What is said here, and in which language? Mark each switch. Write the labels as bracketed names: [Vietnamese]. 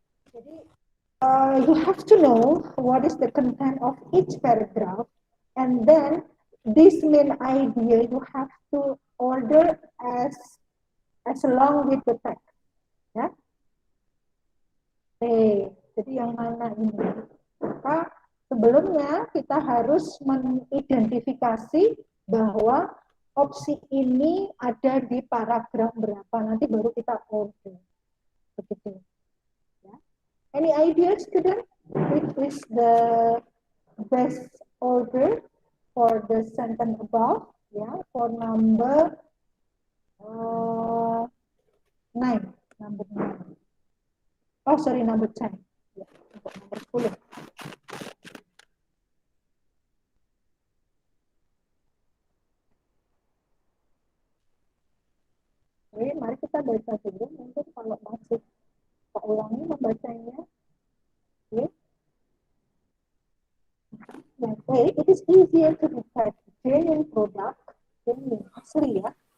[Indonesian] Jadi, [English] you have to know what is the content of each paragraph, and then this main idea you have to order as along with the text. [Indonesian] Ya. Jadi yang mana ini? Maka sebelumnya kita harus mengidentifikasi bahwa opsi ini ada di paragraf berapa, nanti baru kita order. Begitu. Ya. [English] Any ideas, student? Which is the best order for the sentence above? Ya, for number 9. Number 9. Oh, sorry, number 10. [Indonesian] Ya, untuk nomor 10. Oke, mari kita baca dulu. Mungkin kalau masih kita ulangi membacanya. Oke. [English] Okay, it is easier to detect genuine product, genuine [Indonesian] asli ya.